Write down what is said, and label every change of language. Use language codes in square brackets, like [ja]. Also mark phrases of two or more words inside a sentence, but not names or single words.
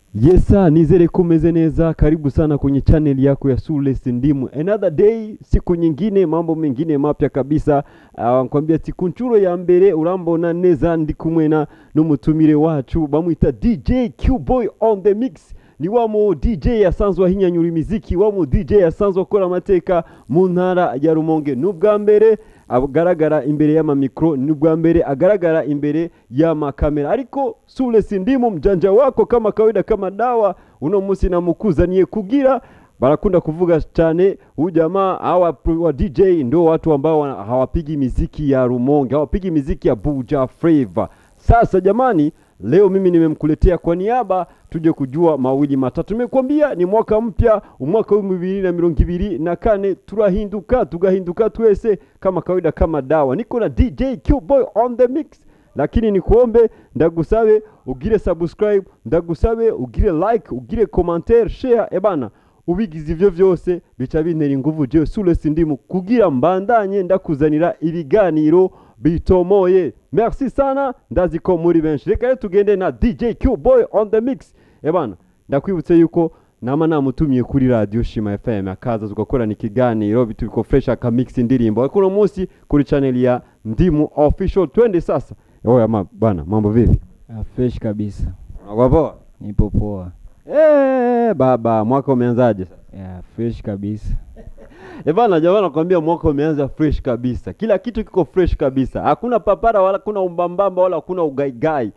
[rn] Yesa, nizere kumeze neza, [sw] karibu sana kwenye channel yako ya Sule S Ndimu. [en] Another day, [sw] siku nyingine, mambo mengine mapya kabisa. [rn] Nkwambia siku nchuro ya mbere, urambona neza ndi kumwena n'umutumire wacu, bamwita DJ Q-Boy [en] on the mix. [rn] Ni wamo DJ yasanzwe ahinyanyura imiziki, wamo DJ yasanzwe akora amateka mu ntara ya Rumonge. N'ubwa mbere agaragara imbere y'ama micro, n'ubwa mbere agaragara imbere y'ama kamera. [sw] Ariko Sule S Ndimu mjanja wako kama kawaida kama dawa, [rn] uno musi namukuzaniye kugira barakunda kuvuga cyane [sw] ujamaa hawa wa DJ ndo watu ambao hawapigi miziki ya Rumonge, hawapigi miziki ya BUja fleva. Sasa jamani, leo mimi nimemkuletea kwa niaba tuje kujua mawili matatu. Nimekuambia ni mwaka mpya, [rn] umwaka wa 2024, tugahinduka twese [sw] kama kawaida kama dawa. Niko na DJ Q-Boy [en] on the mix. [sw] Lakini nikuombe [rn] ndagusabe ugire subscribe, ndagusabe ugire like, ugire commentaire, share ebana. Ubigize ivyo vyose bica bintera inguvu je Sule S Ndimu kugira mbandanye ndakuzanira ibiganiro bitomoye. Merci sana, ndazi ko muri benshi. Reka tugende na DJ Q-Boy [en] on the mix. [rn] Ebana, ndakwibutse yuko nama namutumiye kuri radio Shima FM akaza tugakorana ikiganiro bitubiko fresh aka mix indirimbo. Kuno munsi kuri channel ya Ndimu official. [sw] Twende sasa. Oya bana, mambo vipi? Fresh kabisa. Unakuwa poa? Nipo poa. Baba, mwaka umeanzaje sasa? Fresh kabisa. Bana, jamani nakwambia mwaka umeanza fresh kabisa. Kila kitu kiko fresh kabisa. Hakuna papara wala kuna umbambamba wala kuna ugaigai.